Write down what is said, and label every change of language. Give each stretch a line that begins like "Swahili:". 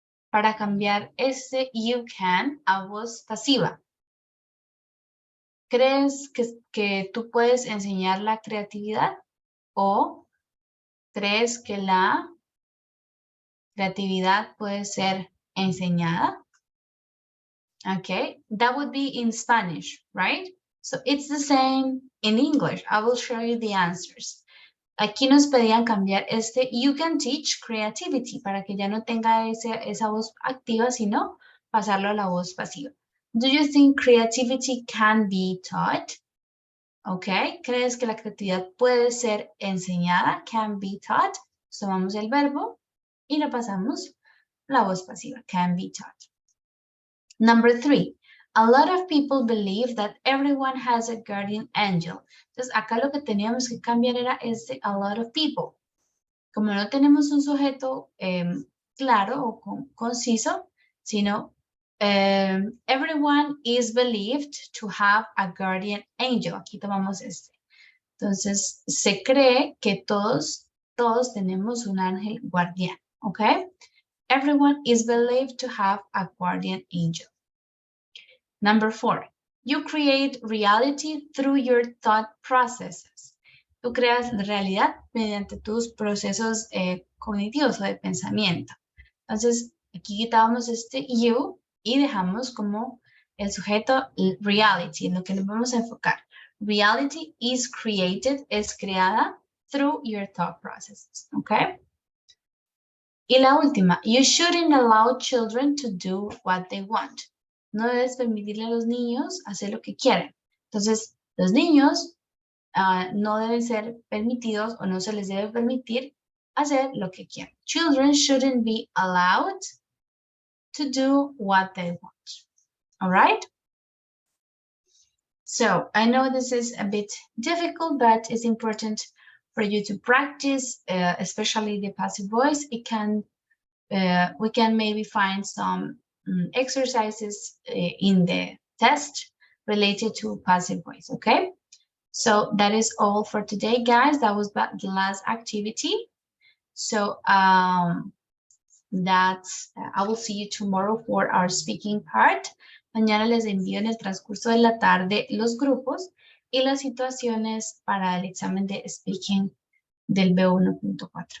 Spanish: Para cambiar ese
English: you can
Spanish: a voz pasiva. ¿Crees que tú puedes enseñar la creatividad? ¿O crees que la creatividad puede ser enseñada?
English: Okay, that would be in Spanish, right? So it's the same in English. I will show you the answers.
Spanish: Aquí nos pedían cambiar este
English: you can teach creativity
Spanish: para que ya no tenga esa voz activa, sino pasarlo a la voz pasiva.
English: Do you think creativity can be taught?
Spanish: Okay, ¿crees que la creatividad puede ser enseñada?
English: Can be taught.
Spanish: Tomamos el verbo y le pasamos la voz pasiva,
English: can be taught. Number 3, a lot of people believe that everyone has a guardian angel.
Spanish: Entonces, acá lo que teníamos que cambiar era este
English: a lot of people.
Spanish: Como no tenemos un sujeto claro o conciso, sino
English: everyone is believed to have a guardian angel.
Spanish: Aquí tomamos este. Entonces, se cree que todos tenemos un ángel guardián, ¿ok?
English: Everyone is believed to have a guardian angel. Number 4, you create reality through your thought processes.
Spanish: Tú creas realidad mediante tus procesos cognitivos o de pensamiento. Entonces, aquí quitábamos este you y dejamos como el sujeto reality, en lo que nos vamos a enfocar.
English: Reality is created,
Spanish: es creada
English: through your thought processes, ¿ok?
Spanish: Y la última,
English: you shouldn't allow children to do what they want.
Spanish: No debes permitirle a los niños hacer lo que quieren. Entonces, los niños no deben ser permitidos o no se les debe permitir hacer lo que quieren.
English: Children shouldn't be allowed to do what they want. All right? So, I know this is a bit difficult, but it's important for you to practice, especially the passive voice. We can maybe find some exercises in the test related to passive voice, okay? So that is all for today, guys. That was the last activity. So that's, I will see you tomorrow for our speaking part.
Spanish: Mañana les envío en el transcurso de la tarde los grupos y las situaciones para el examen de speaking del B1.4.